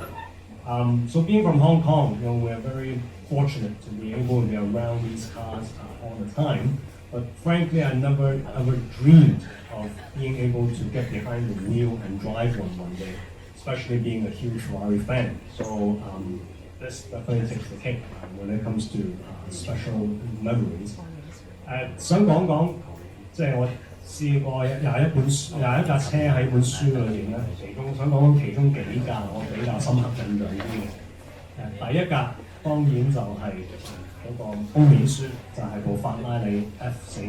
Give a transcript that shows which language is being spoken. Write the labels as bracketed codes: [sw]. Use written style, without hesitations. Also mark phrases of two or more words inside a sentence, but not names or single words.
[en] So being from Hong Kong, we're very fortunate to be able to be around these cars all the time. But frankly, I never ever dreamed of being able to get behind the wheel and drive one day, especially being a huge Ferrari fan. So this definitely takes the cake when it comes to special memories. [yue] 想講即係我試過廿一架車喺本書裏邊咧，其中想講其中幾架我比較深刻印象啲嘅。第一架當然就係嗰個封面書，就係部法拉利 F40。